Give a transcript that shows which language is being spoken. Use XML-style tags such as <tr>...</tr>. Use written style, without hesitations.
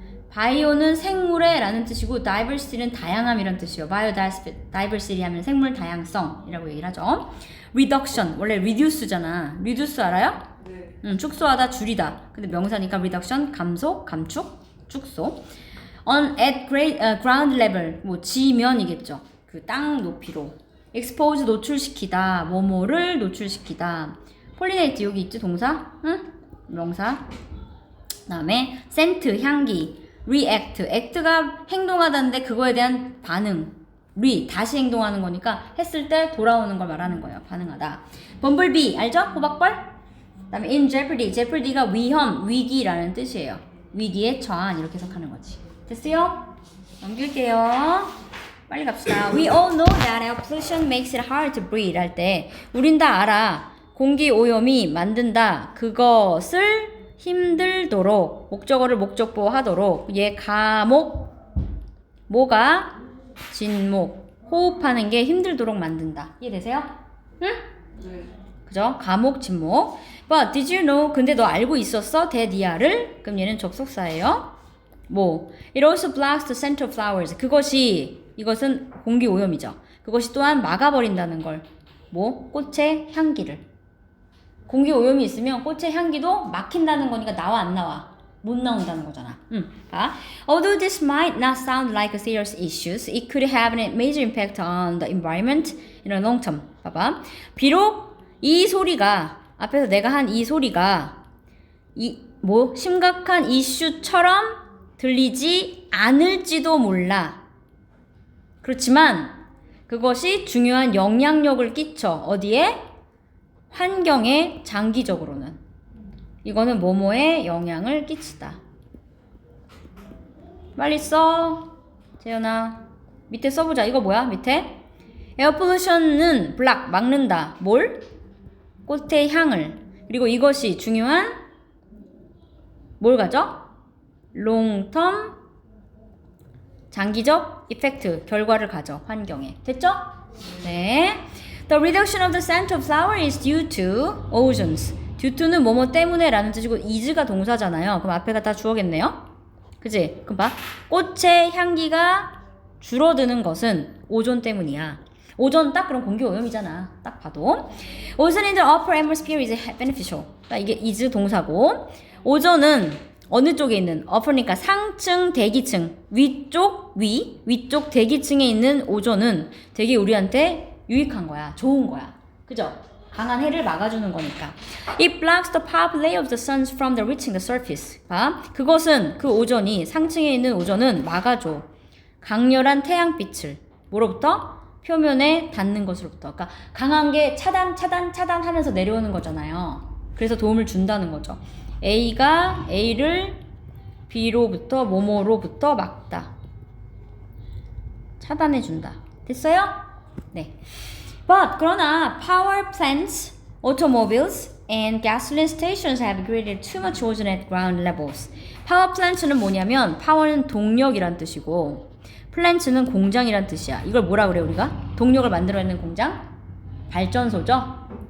<ko>바이오는 생물의 라는 뜻이고 diversity는 다양함이란 뜻이에요. biodiversity 하면 생물 다양성이라고 얘기를 하죠. reduction 원래 reduce잖아. reduce 알아요? 네. 축소하다, 줄이다. 근데 명사니까 reduction 감소, 감축, 축소.</ko> <en>on at ground level</en> <ko>뭐 지면이겠죠. 그 땅 높이로. expose 노출시키다, 뭐뭐를 노출시키다. pollinate 여기 있지 동사? 응? 명사. 그다음에 scent 향기. react, act가 행동하다는데 그거에 대한 반응, 다시 행동하는 거니까 했을 때 돌아오는 걸 말하는 거예요. 반응하다. bumblebee 알죠? 호박벌? 그 다음에 in jeopardy가 위험, 위기라는 뜻이에요. 위기에 처한 이렇게 해석하는 거지. 됐어요? 넘길게요. 빨리 갑시다.</ko> <en>We all know that air pollution makes it hard to breathe</en> <ko>할 때 우린 다 알아. 공기 오염이 만든다. 그것을 힘들도록 목적어를 목적보 하도록 얘 가목 뭐가 진목 호흡하는 게 힘들도록 만든다. 이해되세요? 응? 네. 그죠? 가목 진목.</ko> <en>But did you know?</en> <ko>근데 너 알고 있었어? 대디아를? 그럼 얘는 접속사예요. 뭐?</ko> <en>It also blocks the scent of flowers.</en> <ko>이것은 공기 오염이죠. 그것이 또한 막아버린다는 걸. 뭐? 꽃의 향기를. 공기 오염이 있으면 꽃의 향기도 막힌다는 거니까 나와 안 나와? 못 나온다는 거잖아.</ko> <en>Although this might not sound like a serious issue, it could have a major impact on the environment in a long term.</en> <ko>봐봐. 비록 이 소리가 앞에서 내가 한 이 소리가 심각한 이슈처럼 들리지 않을지도 몰라. 그렇지만 그것이 중요한 영향력을 끼쳐. 어디에? 환경에 장기적으로는 이거는 뭐뭐에 영향을 끼치다. 빨리 써 재현아. 밑에 써보자. 이거 뭐야 밑에? 에어 pollution은 block 막는다. 뭘? 꽃의 향을. 그리고 이것이 중요한 뭘 가져? long term 장기적 이펙트 결과를 가져. 환경에. 됐죠? 네.</ko> <en>The reduction of the scent of flower is due to ozones.</en> <ko>due to는 뭐뭐 때문에 라는 뜻이고 is가 동사잖아요. 그럼 앞에가 다 주어겠네요. 그치? 그럼 봐. 꽃의 향기가 줄어드는 것은 오존 때문이야. 오존 딱 그럼 공기 오염이잖아. 딱 봐도.</ko> <en>Ozone in the upper atmosphere is beneficial.</en> <ko>그러니까 이게 is 동사고 오존은 어느 쪽에 있는 upper니까 상층, 대기층, 위쪽 대기층에 있는 오존은 되게 우리한테 유익한 거야. 좋은 거야. 그죠? 강한 해를 막아주는 거니까.</ko> <en>It blocks the powerful ray of the sun from the reaching the surface.</en> <ko>봐. 그것은 그 오존이 상층에 있는 오존은 막아줘. 강렬한 태양빛을 뭐로부터? 표면에 닿는 것으로부터. 그러니까 강한 게 차단하면서 내려오는 거잖아요. 그래서 도움을 준다는 거죠. A가 A를 B로부터 뭐뭐로부터 막다. 차단해 준다. 됐어요? 네.</ko> <en>But</en> <ko>그러나</ko> <en>power plants, automobiles, and gasoline stations have created too much ozone at ground levels. power plants는</en> <ko>뭐냐면</ko> <en>power는</en> <ko>동력이란 뜻이고 플랜츠는 공장이란 뜻이야. 이걸 뭐라 그래 우리가? 동력을 만들어내는 공장? 발전소죠.</ko>